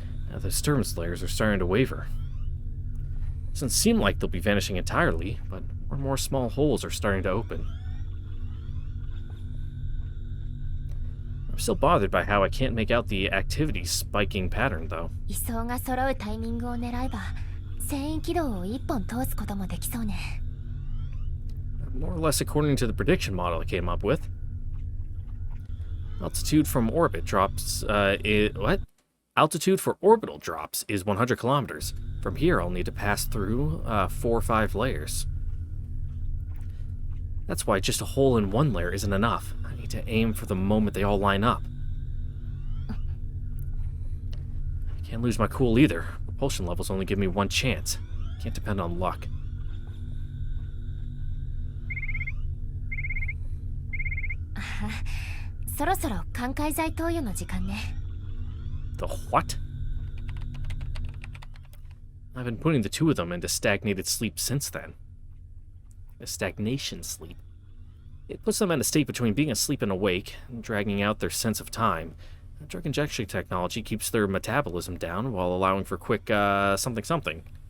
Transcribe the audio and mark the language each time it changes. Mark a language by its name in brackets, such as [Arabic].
[English] Now the disturbance layers are starting to waver. Doesn't seem like they'll be vanishing entirely, but more and more small holes are starting to open. I'm still bothered by how I can't make out the activity spiking pattern, though. [Japanese] 位相が揃うタイミングを狙えば繊維軌道を1本通すこともできそうね。 [English] More or less according to the prediction model I came up with. Altitude from orbit drops, what? Altitude for orbital drops is 100 kilometers. From here, I'll need to pass through 4 or 5 layers. That's why just a hole in one layer isn't enough. I need to aim for the moment they all line up. I can't lose my cool either. Propulsion levels only give me one chance. Can't depend on luck. [Japanese] So ろそろ寛解剤投与の時間ね。 [English] The what? I've been putting the 2 of them into stagnated sleep since then. A stagnation sleep. It puts them in a state between being asleep and awake, dragging out their sense of time. Drug injection technology keeps their metabolism down while allowing for quick, something.